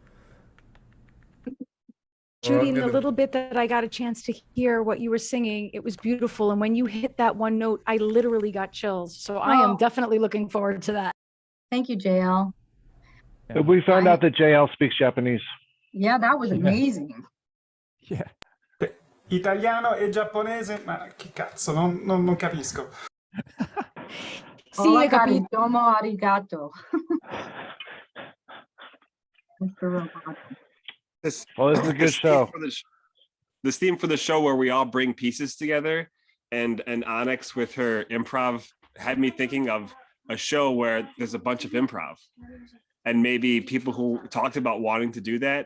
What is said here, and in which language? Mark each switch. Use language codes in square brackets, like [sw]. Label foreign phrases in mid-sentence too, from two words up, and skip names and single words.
[en] Judy, in the little bit that I got a chance to hear what you were singing, it was beautiful. And when you hit that one note, I literally got chills. So I am definitely looking forward to that. Thank you, JL. We found out that JL speaks Japanese. Yeah, that was amazing. Yeah. [it] Italiano e giapponese, ma che cazzo, non capisco. [es] Hola, [ja] domo arigato. [en] Mr. Roboto. This is a good show. This theme for the show where we all bring pieces together, and Onyx with her improv had me thinking of a show where there's a bunch of improv. And maybe people who talked about wanting to do that.